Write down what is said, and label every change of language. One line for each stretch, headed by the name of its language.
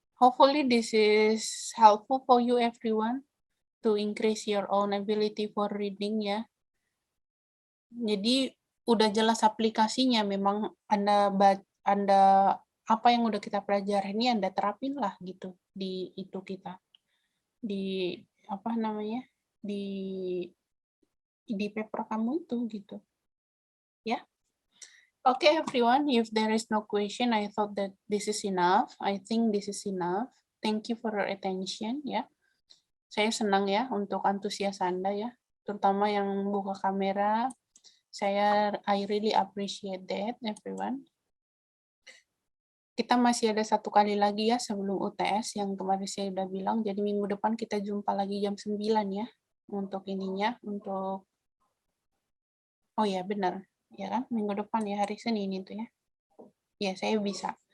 English: Hopefully this is helpful for you everyone to increase your own ability for reading ya.
Indonesian: Jadi udah jelas aplikasinya, memang Anda apa yang udah kita pelajari ini Anda terapin lah gitu di itu kita. Di apa namanya? Di paper kamu itu gitu. Ya.
English: Okay, everyone, if there is no question, I thought that this is enough. I think this is enough. Thank you for your attention, ya.
Indonesian: Saya senang ya untuk antusias Anda ya, terutama yang buka kamera.
English: I really appreciate that, everyone.
Indonesian: Kita masih ada satu kali lagi ya sebelum UTS yang kemarin saya udah bilang. Jadi minggu depan kita jumpa lagi jam 9 ya untuk ininya, untuk oh ya benar. Ya kan, minggu depan ya, hari Senin itu ya. Ya, saya bisa.